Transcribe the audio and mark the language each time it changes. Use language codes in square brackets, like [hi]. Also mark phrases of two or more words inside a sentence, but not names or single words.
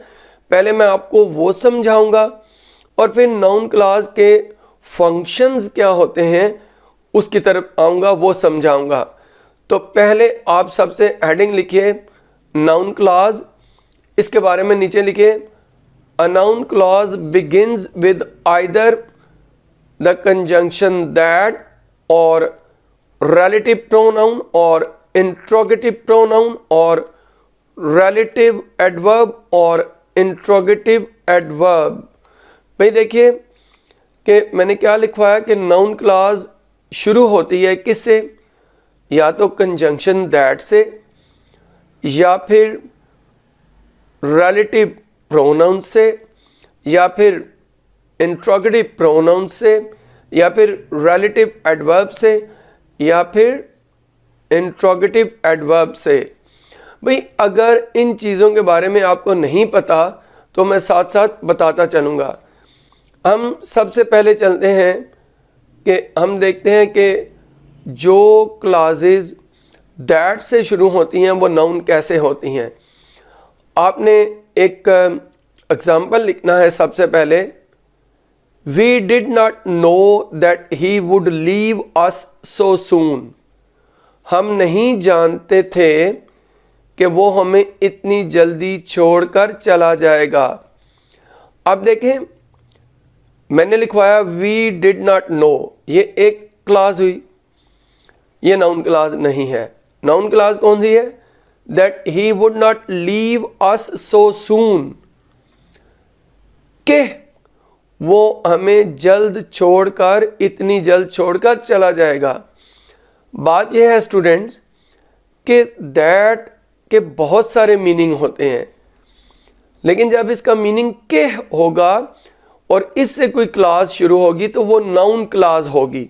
[hi] पहले मैं आपको वो समझाऊंगा और फिर [en] noun clause [hi] के फंक्शंस क्या होते हैं उसकी तरफ आऊँगा, वो समझाऊंगा। तो पहले आप सबसे हेडिंग लिखिए [en] noun clause. [hi] इसके बारे में नीचे लिखिए, [en] a noun clause begins with either the conjunction that और relative pronoun और interrogative pronoun और relative adverb और interrogative adverb। [hi] भाई देखिए कि मैंने क्या लिखवाया कि [en] noun clause [hi] शुरू होती है किससे? या तो [en] conjunction that [hi] से, या फिर [en] relative pronoun [hi] से, या फिर [en] interrogative pronoun [hi] से, या फिर [en] relative adverb [hi] से, या फिर [en] interrogative adverb [hi] से। भाई अगर इन चीज़ों के बारे में आपको नहीं पता तो मैं साथ साथ बताता चलूँगा। हम सबसे पहले चलते हैं कि हम देखते हैं कि जो [en] clauses that [hi] से शुरू होती हैं वो नाउन कैसे होती हैं। आपने एक एग्जाम्पल लिखना है सबसे पहले। [en] We did not know that he would leave us so soon. [hi] हम नहीं जानते थे कि वो हमें इतनी जल्दी छोड़कर चला जाएगा। अब देखें, मैंने लिखवाया [en] we did not know, [hi] ये एक क्लॉज हुई, ये [en] noun clause [hi] नहीं है। [en] noun clause [hi] कौन सी है? [en] That he would not leave us so soon, [hi] के वो हमें जल्द छोड़कर, इतनी जल्द छोड़कर चला जाएगा। बात यह है स्टूडेंट्स कि दैट के बहुत सारे मीनिंग होते हैं, लेकिन जब इसका मीनिंग के होगा और इससे कोई क्लॉज शुरू होगी तो वो [en] noun clause [hi] होगी।